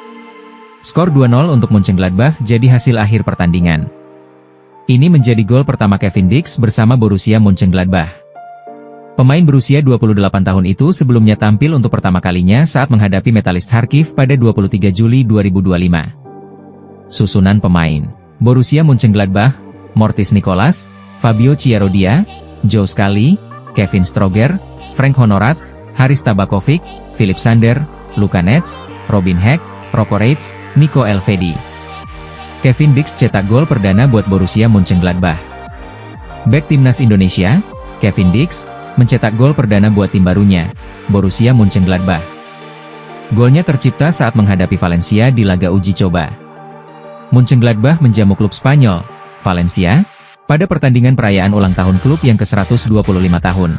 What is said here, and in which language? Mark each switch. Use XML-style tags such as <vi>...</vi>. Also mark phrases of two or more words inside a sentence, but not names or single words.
<id>Skor 2-0 untuk Mönchengladbach jadi hasil akhir pertandingan. Ini menjadi gol pertama Kevin Dix bersama Borussia Mönchengladbach. Pemain berusia 28 tahun itu sebelumnya tampil untuk pertama kalinya saat menghadapi Metalist Kharkiv pada 23 Juli 2025. Susunan pemain: Borussia Mönchengladbach, Mortis Nicolas, Fabio Chiarodia, Joe Scally, Kevin Stroger, Frank Honorat, Haris Tabakovic, Philip Sander, Luka Netz, Robin Hack, Rocco Reitz, Nico Elvedi. Kevin Dix cetak gol perdana buat Borussia Mönchengladbach. Bek timnas Indonesia, Kevin Dix, mencetak gol perdana buat tim barunya, Borussia Mönchengladbach. Golnya tercipta saat menghadapi Valencia di laga uji coba. Mönchengladbach menjamu klub Spanyol, Valencia, pada pertandingan perayaan ulang tahun klub yang ke-125 tahun.</id>